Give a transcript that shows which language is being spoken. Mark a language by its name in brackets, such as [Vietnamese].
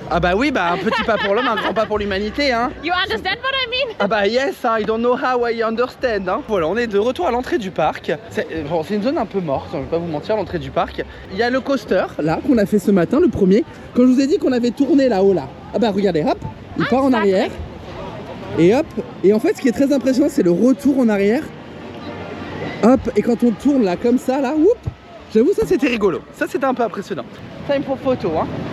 [French] Ah bah oui, bah un petit pas pour l'homme, un grand pas pour l'humanité, hein. [English] You understand what I mean? [French] Ah bah [English] yes, I don't know how I understand. [French] Hein. Voilà, on est de retour à l'entrée du parc. C'est une zone un peu morte, je vais pas vous mentir, l'entrée du parc. Il y a le coaster, là, qu'on a fait ce matin, le premier. Quand je vous ai dit qu'on avait tourné là-haut, là. Ah bah regardez, hop, il part en arrière. Et hop, et en fait, ce qui est très impressionnant, c'est le retour en arrière. Hop, et quand on tourne là, comme ça, là, whoop, J'avoue, ça c'était rigolo. Ça c'était un peu impressionnant. Time pour photo, hein.